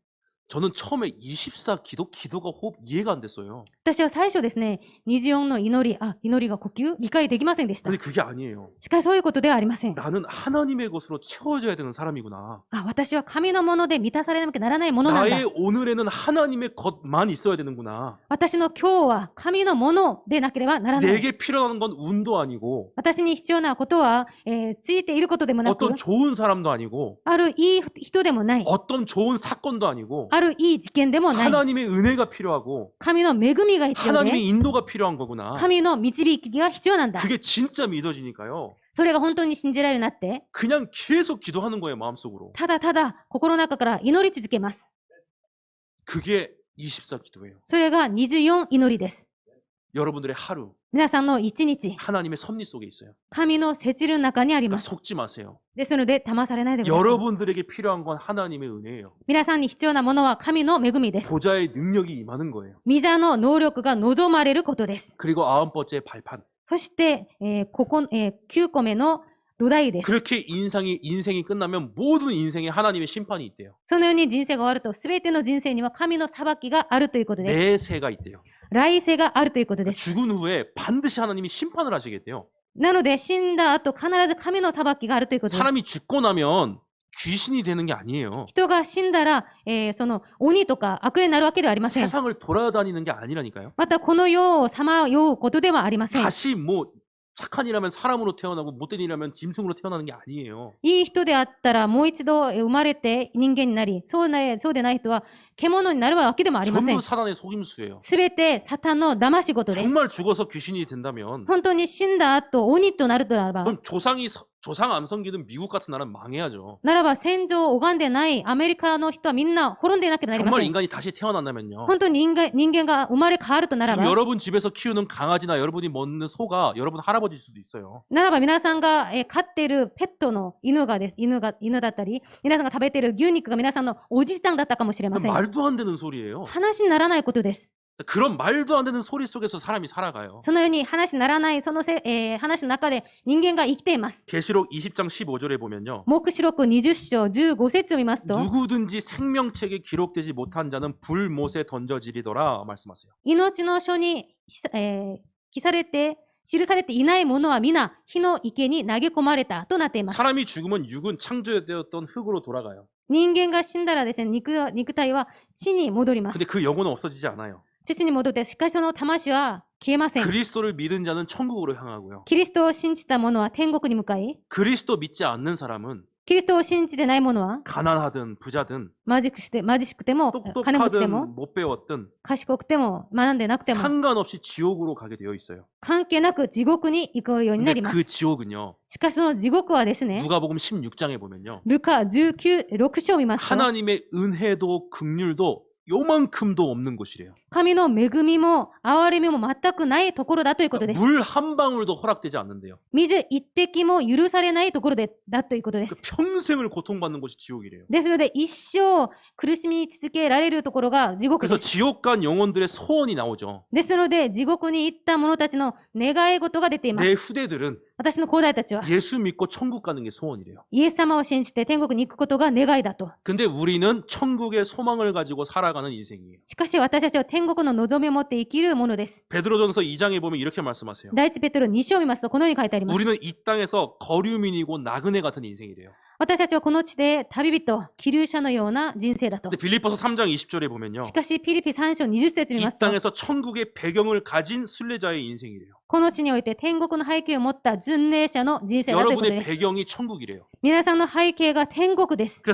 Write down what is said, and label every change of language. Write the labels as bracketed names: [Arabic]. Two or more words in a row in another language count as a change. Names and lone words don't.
[Korean] 저는 처음에 24기도 기도가 이해가 안 됐어요. [Japanese] 私は最初ですね、24の祈り、祈りが呼吸理解できませんでした。 [Korean] 근데 그게 아니에요. [Japanese] しかしそういうことではありません。 [Korean] 나는 하나님의 것으로 채워져야 되는 사람이구나. [Japanese] 私は神のもので満たされなきゃならないものなんだ。 [Korean] 나의 오늘에는 하나님의 것만 있어야 되는구나. [Japanese] 私の今日は神のものでなければならない。 [Korean] 내게 필요한 건 운도 아니고 [Japanese] 私に必要なことは、ついていることでもなく、 [Korean] 어떤 좋은 사람도 아니고 [Japanese] あるいい人でもない、 [Korean] 어떤 좋은 사건도 아니고 [Japanese] あるいい事件でもない、 [Korean] 하나님의 은혜가 필요하고 [Japanese] 神の恵みが必要で、 [Korean] 하나님의 인도가 필요한 거구나. [Japanese] 神の導きが必要なんだ。 [Korean] 그게 진짜 믿어지니까요. [Japanese] それが本当に信じられるようになって、 [Korean] 그냥 계속 기도하는 거예요, 마음속으로. [Japanese] ただただ心の中から祈り続けます。 [Korean] 그게 24기도예요. [Japanese] それが24祈りです。 [Korean] 여러분들의 하루 [Japanese] 皆さんの一日、 [Korean] 하나님의 섭리 속에 있어요. [Japanese] 神の節律の中にあり [Korean] 그러니까 [Japanese] ます。 [Korean] 속지 마세요. [Japanese] ですので、騙されないでください。 [Korean] 여러분들에게 필요한 건 하나님의 은혜예요. [Japanese] 皆さんに必要なものは神の恵みです。 [Korean] 보좌의 능력이 임하는 거예요. [Japanese] 御座の能力が望まれることです。 [Korean] 그리고 9번째 발판. [Japanese] そして、9個目の土台です。 [Korean] 그렇게 인생이 끝나면 모든 인생에 하나님의 심판이 있대요. [Japanese] そのように人生が終わると、すべての人生には神の裁きがあるということです。 [Korean] 내세가 있대요. [Japanese] 来世があるということです。 [Korean] 죽은 후에 반드시 하나님이 심판을 하시겠대요. [Japanese] なので、死んだ後、必ず神の裁きがあるということです。 [Korean] 사람이 죽고 나면 귀신이 되는 게 아니에요. [Japanese] 人が死んだら、その鬼とか悪霊になるわけではありません。 [Korean] 세상을 돌아다니는 게 아니라니까요. [Japanese] また、この世をさまようことではありません。 [Korean] 다시 뭐 착한 일하면 사람으로 태어나고 못된 일하면 짐승으로 태어나는 게 아니에요. [Japanese] いい人であったら、もう一度生まれて人間になり、そうでない人は獣になるわけでもありません。 [Korean] 전부 사단의 속임수예요. [Japanese] すべてサタンの騙し事です。 [Korean] 정말 죽어서 귀신이 된다면 [Japanese] 本当に死んだ後、鬼となるとならば、 [Korean] 그럼 조상 안 섬기는 미국 같은 나라는 망해야죠. [Japanese] ならば戦場を拝んでないアメリカの人はみんな滅んでいなければなりま [Korean] 정말 [Japanese] せん。 [Korean] 인간이 다시 태어난다면요. [Japanese] 本当に人間が生まれ変わるとなら [Korean] 지금 [Japanese] ば、 [Korean] 여러분 집에서 키우는 강아지나 여러분이 먹는 소가 여러분 할아버지일 수도 있어요. [Japanese] ならば皆さんが飼っているペットの犬だったり、皆さんが食べている牛肉が皆さんのおじさんだったかもしれません。 [Korean] 말도 안 되는 소리예요. [Japanese] 話にならないことです。 [Korean] 그런 말도 안 되는 소리 속에서 사람이 살아가요. [Japanese] そのように話にならない、話の中で人間が生きています。 [Korean] 계시록 20장 15절에 보면요. [Japanese] 黙示録20章15節を見ますと、 [Korean] 누구든지 생명책에 기록되지 못한 자는 불못에 던져지리더라 말씀하세요. [Japanese] 命の書に、記されていないものは皆火の池に投げ込まれたとなっています。 [Korean] 사람이 죽으면 육은 창조되었던 흙으로 돌아가요. [Japanese] 人間が死んだらですね、肉体は地に戻ります。 [Korean] 근데 그 영혼은 없어지지 않아요. [Japanese] 地に戻って、しかしその魂は消えません。 [Korean] 그리스도를 믿은 자는 천국으로 향하고요. [Japanese] キリストを信じた者は天国に向かい、 [Korean] 그리스도 믿지 않는 사람은 [Japanese] キリストを信じてない者は、 [Korean] 가난하든 부자든 [Japanese] 貧しくても、金持ちで [Korean] 똑똑하든 [Japanese] も、 [Korean] 못 배웠든 [Japanese] 賢くても、学んでなくても、 [Korean] 상관없이 지옥으로 가게 되어 있어요. [Japanese] 関係なく地獄に行くようにな [Korean] 근데 [Japanese] りま [Korean] 그 [Japanese] す。 [Korean] 지옥은요. [Japanese] しかしその地獄はですね、 [Korean] 누가복음 16장에 보면요. [Japanese] ルカ6章を見ますと、 [Korean] 하나님의 은혜도 긍휼도 요만큼도 없는 곳이래요. [Japanese] 神の恵みも憐れみも全くないところだということです。 [Korean] 물 한 방울도 허락되지 않는데요. [Japanese] 水一滴も許されないところだということです。 [Korean] 평생을 고통받는 곳이 지옥이래요. [Japanese] ですので、一生苦しみ続けられるところが地獄 [Korean] 그래서 [Japanese] です。 [Korean] 지옥 간 영혼들의 소원이 나오죠. [Japanese] ですので、地獄に行った者たちの願い事が出ていま [Korean] 내 [Japanese] す。 [Korean] 후대들은 [Japanese] 私の後代たちは、 [Korean] 예수 믿고 천국 가는 게 소원이래요. [Japanese] イエス様を信じて天国に行くことが願いだと。 [Korean] 근데 우리는 천국의 소망을 가지고 살아가는 인생이에요. [Japanese] しかし私たちは天国の望みを持って生きるものです。 [Korean] 베드로전서 2장에 보면 이렇게 말씀하세요. [Japanese] 第一ペテロ2章を見ますと、このように書いてあります。 [Korean] 우리는 이 땅에서 거류민이고 나그네 같은 인생이래요. [Japanese] 私たちはこの地で旅人、気流者のような人生だと。 [Korean] 근데 빌립보서 3장 20절에 보면요. [Japanese] しかし、ピリピ3章20節見 [Korean] 이 [Japanese] ますと、 [Korean] 땅에서 천국의 배경을 가진 순례자의 인생이래요. [Japanese] この地において天国の背景を持った巡礼者の人生だということ [Korean] 여러분의 [Japanese] です。 [Korean] 배경이 천국이래요. [Japanese] 皆さんの背景が天国です。